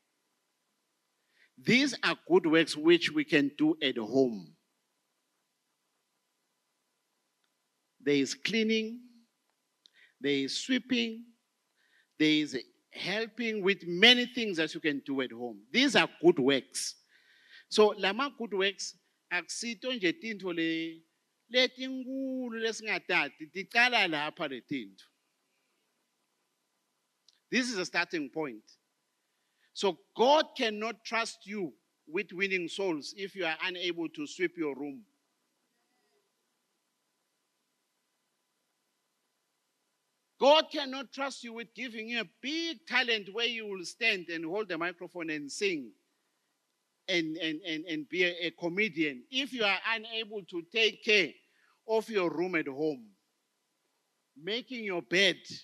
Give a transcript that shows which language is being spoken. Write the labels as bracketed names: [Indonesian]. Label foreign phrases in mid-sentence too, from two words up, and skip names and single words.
[English] These are good works which we can do at home. There is cleaning, there is sweeping, there is helping with many things that you can do at home. These are good works. So, lama good works, [Swati] akusito nje tinto letinkulu lesingatati ticala lapha letinto. [English] This is a starting point. So God cannot trust you with winning souls if you are unable to sweep your room. God cannot trust you with giving you a big talent where you will stand and hold the microphone and sing and be a comedian if you are unable to take care of your room at home, making your bed.